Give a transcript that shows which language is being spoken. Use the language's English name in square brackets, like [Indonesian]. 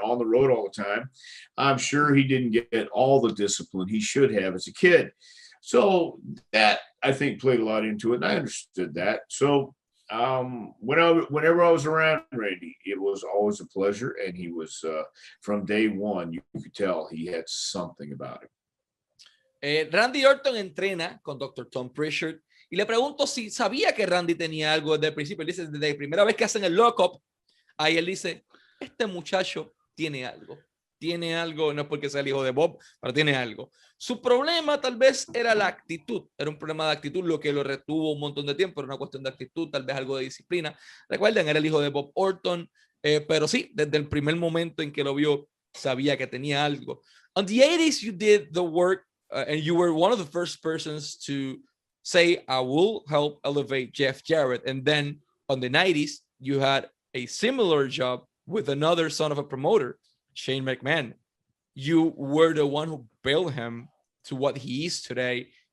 [English] on the road all the time, I'm sure he didn't get all the discipline he should have as a kid. So that, I think, played a lot into it, and I understood that. So whenever I was around Randy, it was always a pleasure, and he was from day one, you could tell he had something about him. [Spanish] Randy Orton entrena con Dr. Tom Prichard y le pregunto si sabía que Randy tenía algo desde el principio. Él dice, desde la primera vez que hacen el lock-up, ahí él dice, este muchacho tiene algo, no es porque sea el hijo de Bob, pero tiene algo. Su problema tal vez era la actitud, era un problema de actitud, lo que lo retuvo un montón de tiempo, era una cuestión de actitud, tal vez algo de disciplina. Recuerden, era el hijo de Bob Orton, pero sí, desde el primer momento en que lo vio, sabía que tenía algo. [English] On the 80s, you did the work, and you were one of the first persons to say, I will help elevate Jeff Jarrett. And then on the 90s, you had a similar job with another son of a promoter, Shane McMahon. You were the one who built him to what he is today.